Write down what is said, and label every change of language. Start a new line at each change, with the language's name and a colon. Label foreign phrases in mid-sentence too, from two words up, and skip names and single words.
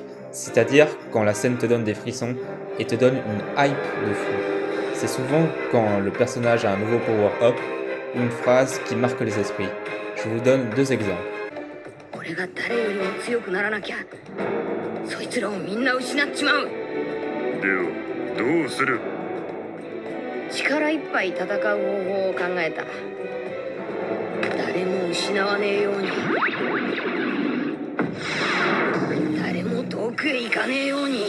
French: C'est-à-dire quand la scène te donne des frissons et te donne une hype de fou. C'est souvent quand le personnage a un nouveau power-up ou une phrase qui marque les esprits. Je vous donne deux exemples.
Japanese: 俺が誰よりも強くならなきゃそいつらをみんな失っちまうではどうする力いっぱい戦う方法を考えた誰も失わねえように誰も遠くへ行かねえように